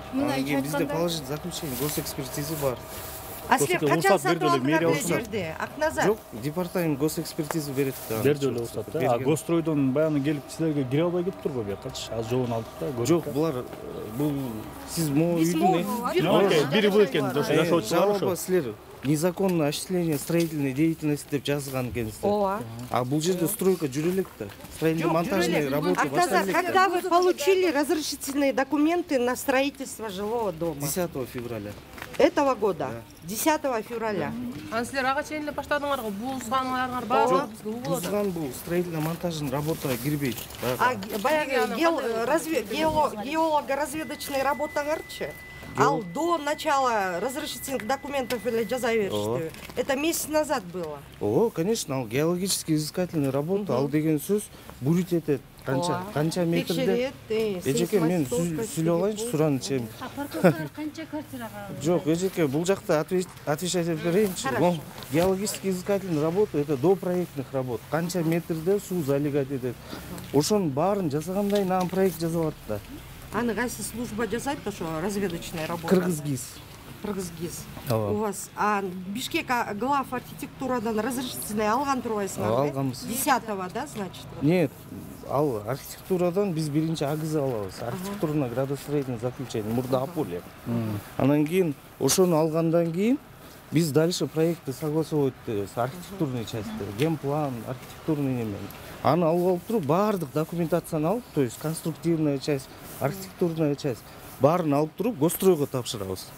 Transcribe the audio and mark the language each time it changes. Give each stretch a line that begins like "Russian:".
Kyrgyz: Анан кийин бизде
Russian: положительный заключение,
Kyrgyz: госэкспертиза бар. А силер качан сатып алдыңар бул жерде? Акназар?
Russian: Жок, департамент госэкспертиза берет да.
Kyrgyz: Берди эле уруксат да. Гостройдон баягы келип силерге кире албай кетиптир го буякачы. Аз жолун алдык да, көрдүк. Жок, булар бул сиз могу үйдүн бири бул экен, ошо жашоочулар ошо. Силер
Russian: незаконное осуществление строительной деятельности
Kyrgyz: деп жазган экенсиздер. Ооба. А бул жерде стройка жүрө элек да.
Russian: Строительно-монтажные работы
Kyrgyz: башталды.
Russian: Когда вы получили разрешительные документы на строительство жилого дома? 10 февраля. Этого года? 10 февраля.
Kyrgyz: Анан силер ага чейин эле баштадыңар го, бузганыңар баары бизге болот. Бузган бул строительно-монтажный работага кирбейт. Баягы геолого-разведочный работаңарчы? Ал
Russian: до начала разрешительных документов
Kyrgyz: или жаза беришти.
Russian: Это месяц назад было. О, конечно,
Kyrgyz: ал геологический изыскательный работа, ал деген сөз бурить этет. Канча метрде? Эжеке, мен сүйлөп алайынчы, суранычы. Парковкалар канча квартирага? Жок, эжеке, бул жакта отвечать этип берейинчи. Геологический изыскательный работа,
Russian: это до проектных работ.
Kyrgyz: Канча метрде суу залегать этет. Ошонун баарын жасагандан кийин анан проект жазылат да. Аны кайсы служба жасайт ошо разведочная работа? Кыргызгиз. Кыргызгиз. У вас Бишкек глав архитектурадан разрешительный алган турбайсыңар? Алганбыз.
Russian: 10-го, да, значит? Нет,
Kyrgyz: ал архитектурадан биз биринчи агыз алабыз.
Russian: Архитектурное градостроительное заключение
Kyrgyz: мурда Апулия. Анан кийин ошону алгандан кийин биз дальше проектты согласовывать этебиз. Архитектурный части, генплан, архитектурный немен. Аны алып алып туруп баардык документацияны алып,
Russian: то есть конструктивная часть, архитектурная часть
Kyrgyz: баарын алып туруп госстройго тапшырабыз.